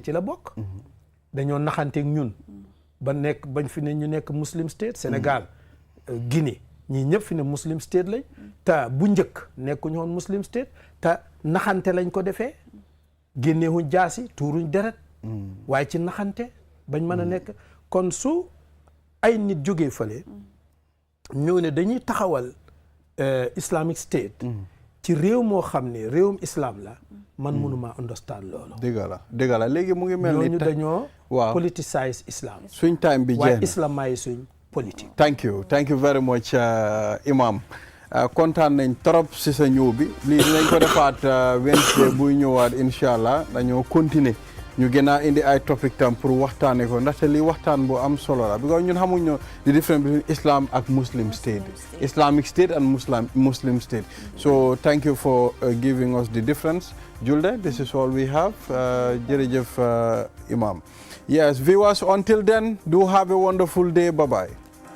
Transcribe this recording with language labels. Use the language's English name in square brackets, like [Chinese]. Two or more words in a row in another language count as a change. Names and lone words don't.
[Wolof] ci la bokk dañoo naxanteeg ñun bañ fi ne ñu nekk [English] Muslim state [Wolof] Sénégal Guinée ñii ñëpp fi ne [English] Muslim state [Wolof] lañ te bu njëkk nekkuñu woon [English] Muslim state [Wolof] te naxante lañ ko defee génneewuñ jaasi tuuruñ deret waaye ci naxante bañ mën a nekk kon su ay nit jógee fële ñëw ne dañuy taxawal [English] Islamic State [Wolof] ci réew moo xam ne réewum islam la man mënuma understand loolu dëgg la léegi mu ngi mel ni ñooñu dañoo waaw [English] politicize islam [Wolof] suñ time bi jeex waaye islam ay suñ politique [English] thank you very much [Wolof] imam kontaan nañ trop si sa ñëw bi lii dinañ ko defaat Wednesday buy ñëwaat incha allah dañoo continuer ñu gën a indi ay topic tam pour waxtaane ko ndaxte lii waxtaan bu am solo la because ñun xamuñu [English] the difference between Islam ak Muslim state Islamic state and Muslim state so thank you for giving us the difference Julde this is all we have [Wolof] jërëjëf imam [English] yes viewers until then do have a wonderful day bye bye